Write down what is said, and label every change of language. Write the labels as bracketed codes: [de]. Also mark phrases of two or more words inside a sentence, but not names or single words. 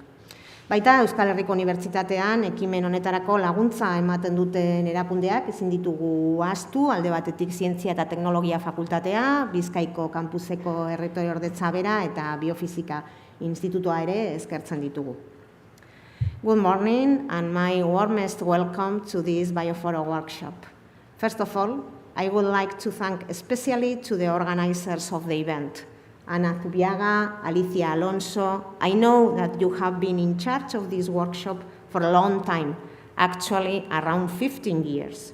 [eu] Baita Euskal Herriko Unibertsitatean ekimen honetarako laguntza ematen duten erakundeak ezin ditugu ahaztu, alde batetik Zientzia eta Teknologia Fakultatea, Bizkaiko kampuseko erretoreordetza bera eta Biofisika Institutua ere eskertzen ditugu. [en] Good morning and my warmest welcome to this BioForo workshop. First of all, I would like to thank especially to the organizers of the event, Ana Zubiaga, Alicia Alonso. I know that you have been in charge of this workshop for a long time, actually around 15 years.